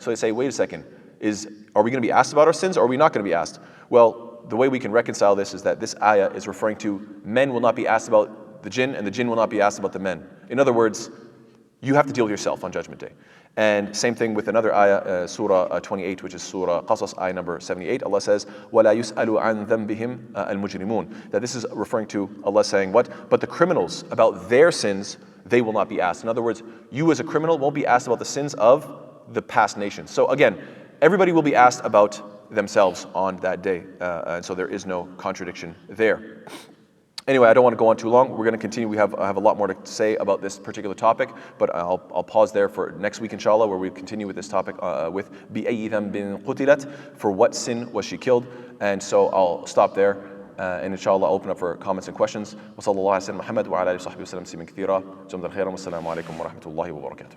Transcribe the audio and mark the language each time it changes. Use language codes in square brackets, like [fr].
[en] So they say, wait a second, are we going to be asked about our sins, or are we not going to be asked? Well, the way we can reconcile this is that this ayah is referring to men will not be asked about the jinn, and the jinn will not be asked about the men. In other words, you have to deal with yourself on Judgment Day. And same thing with another ayah, Surah 28, which is Surah Qasas, ayah number 78. Allah says, [ar] وَلَا يُسْأَلُ عَنْ ذَنْبِهِمْ الْمُجْرِمُونَ. [en] That this is referring to Allah saying what? But the criminals, about their sins, they will not be asked. In other words, you as a criminal won't be asked about the sins of the past nations. So again, everybody will be asked about themselves on that day. And so there is no contradiction there. Anyway, I don't want to go on too long. We're going to continue. I have a lot more to say about this particular topic, but I'll pause there for next week, inshallah, where we continue with this topic with [ar] بِأَيِّ ذَنْبٍ قُتِلَتْ, [en] for what sin was she killed. And so I'll stop there. And inshallah, I'll open up for comments and questions. [ar] وصلى الله على سيدنا محمد وعلى آله وصحبه وسلم تسليما كثيرا. جزاكم الله خيرا والسلام عليكم ورحمة الله وبركاته.